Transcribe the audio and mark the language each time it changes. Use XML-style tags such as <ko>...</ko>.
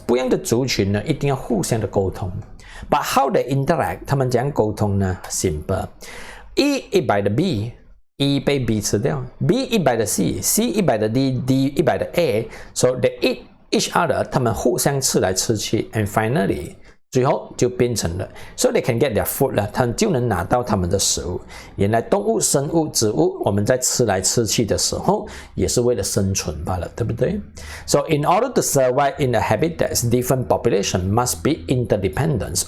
<zh>不一样的族群呢，一定要互相的沟通。</zh> <en>But how they interact?</en> <zh>他们怎样沟通呢 ？</zh> <en>Simple.</en> <zh>E 100的 B，E 被 B 吃掉 ；B 100的 C，C 100的 D，D 100的 A。</zh> <en>So they eat each other.</en> <zh>他们互相吃来吃去 ，</zh> <en>and finally.</en> <zh>最后就变成了 ，so they can get their food 了，他们就能拿到他们的食物。原来动物、生物、植物，我们在吃来吃去的时候，也是为了生存罢了，对不对 ？</zh> <en>So in order to survive in a habitat, different population must be interdependent.</en>